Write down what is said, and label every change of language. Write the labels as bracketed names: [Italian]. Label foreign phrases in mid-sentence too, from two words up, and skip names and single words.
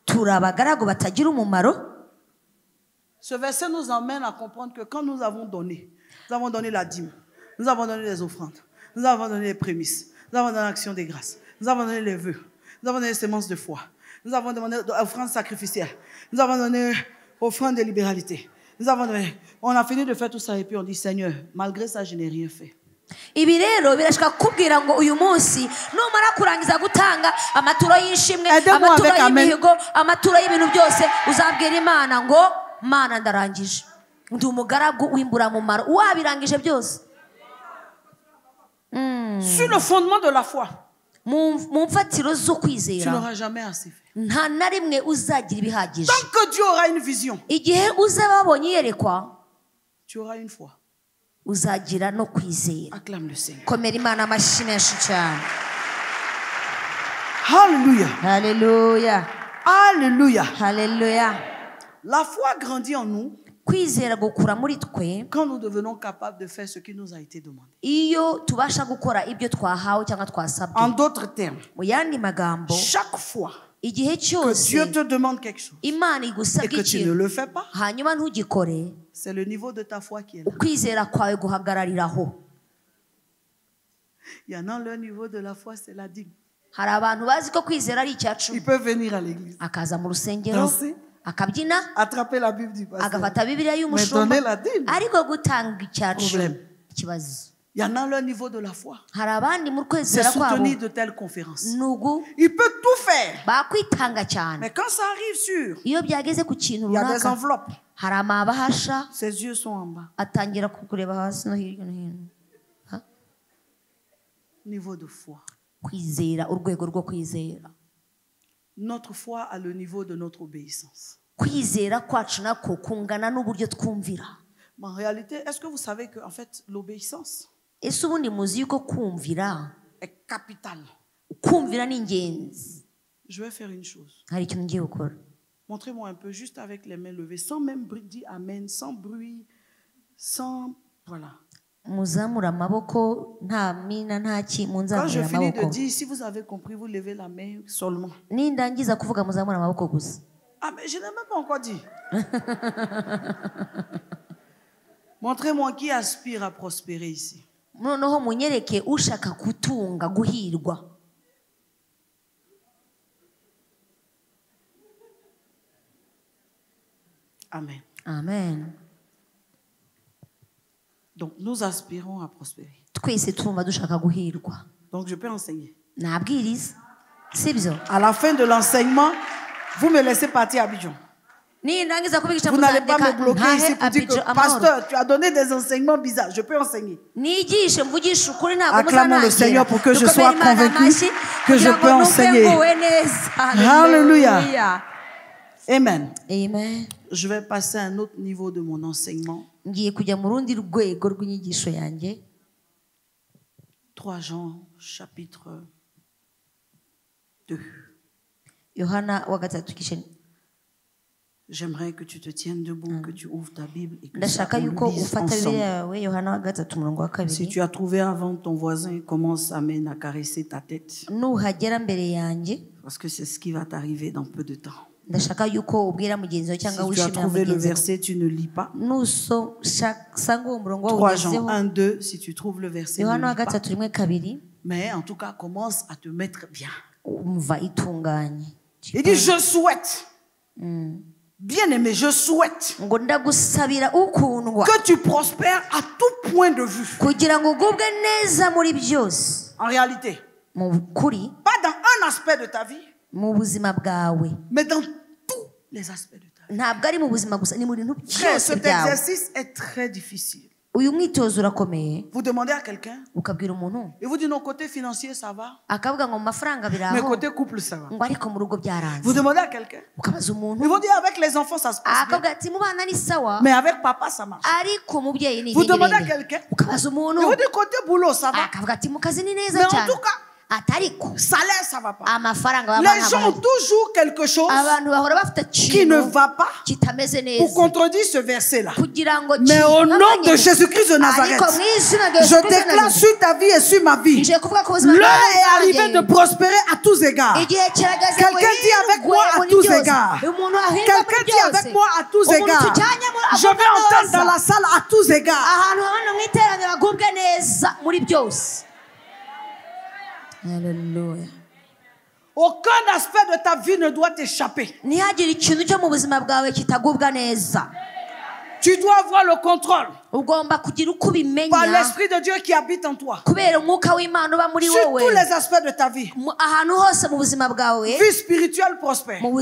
[French] Ce verset nous emmène à comprendre que quand nous avons donné la dîme, nous avons donné les offrandes, nous avons donné les prémices, nous avons donné l'action des grâces, nous avons donné les vœux, nous avons donné les semences de foi, Nous avons demandé offrande sacrificielle. Nous avons donné offrande de libéralité. Nous avons donné. On a fini de faire tout ça et puis on dit Seigneur, malgré ça, je n'ai rien fait. [Kinyarwanda] Ibi rero birashaka kubwira ngo uyu munsi numara kurangiza gutanga amaturo y'ishimwe amaturo y'imihigo amaturo y'ibintu byose uzabwira Imana ngo Mana ndarangije ndi umugaragu w'imburamumaro wabirangije byose. [French] Sur le fondement de la foi, [Kinyarwanda] mu mfatiro zo kwizera [French] tu n'auras jamais assez fait. [Kinyarwanda] nta na rimwe uzagira ibihagije. [French] Tant que Dieu aura une vision, [Kinyarwanda] igihe uzaba wabonye iyerekwa, [French] tu auras une foi. [Kinyarwanda] uzagira no kwizera. [French] Acclame le Seigneur. [Kinyarwanda] Komera Imana amashyi menshi cyane. Hallelujah. Hallelujah. Hallelujah. Hallelujah. [French] La foi grandit en nous [Kinyarwanda] kwizera gukura muri twe [French] quand nous devenons capables de faire ce qui nous a été demandé. [Kinyarwanda] iyo tubasha gukora ibyo twahawe cyangwa twasabwe. [French] En d'autres termes, [Kinyarwanda] mu yandi magambo, [French] chaque fois [Kinyarwanda] igihe cyose [French] que Dieu te demande quelque chose [Kinyarwanda] Imana [French] et [Kinyarwanda] igusabye [French] que tu ne le fais pas, [Kinyarwanda] hanyuma ntugikore, [French] c'est le niveau de ta foi qui est là. [Kinyarwanda] ukwizera kwawe guhagarariraho. [French] Il y en a leur niveau de la foi, c'est la dîme. [Kinyarwanda] hari abantu bazi ko kwizera ari icyacu. [French] Ils peuvent venir à l'église, [Kinyarwanda] akaza mu rusengero [French] danser, [Kinyarwanda] akabyina, [French] attraper la Bible du pasteur, [Kinyarwanda] agafata Bibiliya [French] mais [Kinyarwanda] y'umushumba, [French] donner la dîme. [Kinyarwanda] ariko gutanga icyacu [French] Problème. [Kinyarwanda] ikibazo. [French] Il y en a leur niveau de la foi, [Kinyarwanda] hari abandi mu [French] c'est [Kinyarwanda] kwizera kwabo [French] soutenir de telles conférences. [Kinyarwanda] nugu [French] Il peut tout faire, [Kinyarwanda] bakwitanga cyane, [French] mais quand ça arrive sur, [Kinyarwanda] iyo byageze ku kintu [French] il y a des [Kinyarwanda] runaka [French] enveloppes, [Kinyarwanda] hari amabahasha [French] ses yeux sont en bas. [Kinyarwanda] atangira kureba hasi no hirya no hino. [French] Niveau de foi. [Kinyarwanda] kwizera, urwego rwo kwizera. [French] Notre foi a le niveau de notre obéissance. [Kinyarwanda] kwizera kwacu nako kungana n'uburyo twumvira. [French] Mais en réalité, est-ce que vous savez que en fait, l'obéissance [Kinyarwanda] ese ubundi muzi yuko kumvira [French] est capitale? [Kinyarwanda] kumvira ni ingenzi. [French] Je vais faire une chose. [Kinyarwanda] hari ikintu ngiye gukora. [French] Montrez-moi un peu, juste avec les mains levées, sans même dire amen, sans bruit, sans... Voilà. [Kinyarwanda] muzamura amaboko nta mina nta ki [French] Quand je [Kinyarwanda] munzamura [French] finis de [Kinyarwanda] amaboko. [French] dire, si vous avez compris, vous levez la main seulement. [Kinyarwanda] nindangiza kuvuga muzamura amaboko gusa. [French] Ah, mais je n'ai même pas encore dit. Montrez-moi qui aspire à prospérer ici. [Kinyarwanda] noneho munyereke ushaka gutunga guhirwa. Amen. Amen. [French] Donc, nous aspirons à prospérer. [Kinyarwanda] twese tumva dushaka guhirwa. [French] Donc, je peux enseigner. [Kinyarwanda] nabwiriza sibyo. [French] À la fin de l'enseignement, vous me laissez partir à Abidjan. [Kinyarwanda] nindangiza kubigisha [French] Vous n'allez pas me bloquer [Kinyarwanda] ntahe [French] ici pour dire que, [Kinyarwanda] amahoro. [French] pasteur, tu as donné des enseignements bizarres. Je peux enseigner. [Kinyarwanda] nigishe mvugisha ukuri ntabwo [French] Acclamons le Seigneur pour que je sois convaincu que je peux enseigner. Alléluia. Amen. Amen. Je vais passer à un autre niveau de mon enseignement. [Kinyarwanda] ngiye kujya mu rundi rwego rw'inyigisho yanjye. [French] 3 Jean chapitre 2. [Kinyarwanda] Yohana wa gatatu kishe. [French] J'aimerais que tu te tiennes debout, que tu ouvres ta Bible et que [Kinyarwanda] ndashaka [French] on [Kinyarwanda] yuko [French] lise [Kinyarwanda] ufata Bibiliya [French] ensemble. [Kinyarwanda] yawe Yohana wa gatatu umurongo wa kabiri. [French] Si tu as trouvé avant, ton voisin commence à caresser ta tête. [Kinyarwanda] nuhagera mbere yanjye, [French] Parce que c'est ce qui va t'arriver dans peu de temps. [Kinyarwanda] ndashaka yuko ubwira mugenzi wawe [French] Si [Kinyarwanda] cyangwa [French] tu as [Kinyarwanda] wishimira [French] trouvé le [Kinyarwanda] mugenzi wawe. [French] verset, tu ne lis pas. [Kinyarwanda] nusanga uwo murongo [French] 3 Jean [Kinyarwanda] wawugezeho [French] 1, 2, si tu trouves le verset, ne [Kinyarwanda] Yohana wa [French] lis pas. [Kinyarwanda] gatatu rimwe kabiri, [French] Mais en tout cas, commence à te mettre bien. [Kinyarwanda] umva itunganye. [French] Il dit, je souhaite. Bien aimé, je souhaite [Kinyarwanda] ngo ndagusabira ukundwa [French] que tu prospères à tout point de vue. [Kinyarwanda] kugira ngo ugubwe neza muri byose. [French] En réalité, [Kinyarwanda] mu kuri, [French] pas dans un aspect de ta vie, [Kinyarwanda] mu buzima bwawe, [French] mais dans tous les aspects de ta vie. [Kinyarwanda] ntabwo ari mu buzima gusa, ni mu bintu [French] Frère, [Kinyarwanda] byose [French] cet [Kinyarwanda] byawe. [French] exercice est très difficile. [Kinyarwanda] uyu mwitozo urakomeye. [French] Vous demandez à quelqu'un, [Kinyarwanda] ukabwira umuntu [French] et vous dites, non, côté financier, ça va. [Kinyarwanda] akavuga ngo mu mafaranga [French] Mais [Kinyarwanda] biraho, [French] côté couple, ça va. [Kinyarwanda] ngo ariko mu rugo [French] Vous [Kinyarwanda] byaranze. [French] demandez à quelqu'un, [Kinyarwanda] ukabaza [French] ils [Kinyarwanda] umuntu [French] vont dire, avec les enfants, ça se passe bien. [Kinyarwanda] akavuga ati mu bana ni sawa, [French] Mais avec papa, ça marche. [Kinyarwanda] ariko umubyeyi ni [French] Vous demandez à [Kinyarwanda] igengerenge. [French] quelqu'un, [Kinyarwanda] ukabaza [French] ils [Kinyarwanda] umuntu [French] vont dire, côté boulot, ça va. [Kinyarwanda] akavuga ati mu kazi ni [French] Mais [Kinyarwanda] neza [French] en [Kinyarwanda] cyane, [French] tout cas, [Kinyarwanda] atariko [French] salaire, ça va pas. [Kinyarwanda] amafaranga [French] Les gens ont toujours quelque chose [Kinyarwanda] abantu bahora bafite [French] qui ne va pas [Kinyarwanda] kitameze [French] pour [Kinyarwanda] neza [French] contredire ce verset-là. [Kinyarwanda] kugira ngo [French] Mais au nom de Jésus-Christ de Nazareth, [Kinyarwanda] ariko mu izina rya [French] je déclare sur ta vie et sur ma vie, [Kinyarwanda] nje kuvuga ku buzima [French] l'heure [Kinyarwanda] bwawe [French] est arrivée [Kinyarwanda] bwanjye. [French] de prospérer à tous égards. [Kinyarwanda] Igihe kirageze [French] Quelqu'un [Kinyarwanda] ngo [French] dit avec [Kinyarwanda] hirwe [French] moi à [Kinyarwanda] muri [French] tous [Kinyarwanda] byose. [French] égards. [Kinyarwanda] Umuntu ahirwa [French] Quelqu'un [Kinyarwanda] muri [French] dit [Kinyarwanda] byose. [French] avec moi à tous [Kinyarwanda] Umuntu [French] égards. [Kinyarwanda] tujyanye muri [French] Je [Kinyarwanda] ako [French] vais entendre [Kinyarwanda] kose. [French] dans la salle à tous égards. [Kinyarwanda] ahantu hano mu iteraniro agubwe neza muri byose. Hallelujah. [French] Aucun aspect de ta vie ne doit t'échapper. Tu dois avoir le contrôle par l'Esprit de Dieu qui habite en toi. Sur tous les aspects de ta vie. Vie spirituelle prospère.